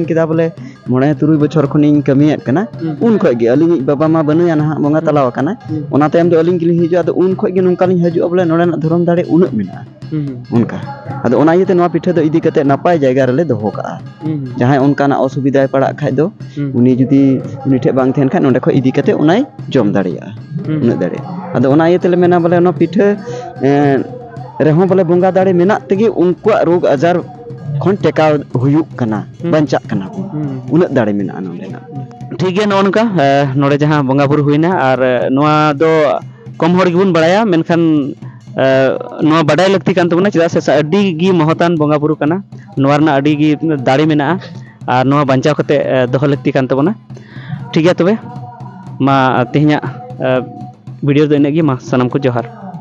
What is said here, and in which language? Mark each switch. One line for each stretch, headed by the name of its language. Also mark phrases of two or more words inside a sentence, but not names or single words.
Santali: किदा बोले 9-3 बछर खनिन कमियत कना उन खय गे अलिन बाबा मा बनुया ना बंगा तलाव कना ओना तायम दो अलिन गिलिन हिजु आदो उन खय गे नंका लिन हजु बोले नोडे ना धरम दाड़े उना मेना उनका आदो ओना इते नोआ पिठे दो इदी काते नापाय जायगा रेले दोहो का जहां उनका ना असुविधा पड़ा खाय दो उनी जुदी उनी ठे बांग थेन खा नोडे खय इदी काते उनाय जम दाड़िया उना दाड़े आदो ओना इते ले मेना बोले नो पिठे रेहो बोले बंगा दाड़े मेना तेगे उनको रोग आजार खन टेका हुयुक कना बंचा कना उना दाड़े मेना नोडे ना
Hindi: ठीक है
Santali: नोनका नोडे जहां बंगा बुरु हुइना और नोआ दो कम हर गिबुन बड़ाया मेनखान ᱱᱚᱣᱟ ᱵᱟᱰᱟᱭ ᱞᱟᱹᱠᱛᱤ ᱠᱟᱱ ᱛᱟᱵᱚᱱᱟ ᱪᱮᱫᱟᱜ ᱥᱮ ᱟᱹᱰᱤ ᱜᱮ ᱢᱚᱦᱚᱛᱟᱱ ᱵᱚᱸᱜᱟ ᱵᱩᱨᱩ ᱠᱟᱱᱟ ᱱᱚᱣᱟ ᱨᱮᱱᱟᱜ ᱟᱹᱰᱤ ᱜᱮ ᱫᱟᱲᱮ ᱢᱮᱱᱟᱜᱼᱟ ᱟᱨ ᱱᱚᱣᱟ ᱵᱟᱧᱪᱟᱣ ᱠᱟᱛᱮ ᱫᱚᱦᱚ ᱞᱟᱹᱠᱛᱤ ᱠᱟᱱ ᱛᱟᱵᱚᱱᱟ ᱴᱷᱤक ᱜᱮᱭᱟ ᱛᱚᱵᱮ ᱢᱟ ᱛᱮᱦᱮᱧᱟᱜ ᱵᱷᱤᱰᱤᱭᱳ ᱫᱚ ᱤᱱᱟᱹᱜ ᱜᱮ ᱢᱟ ᱥᱟᱱᱟᱢ ᱠᱚ ᱡᱚᱦᱟᱨ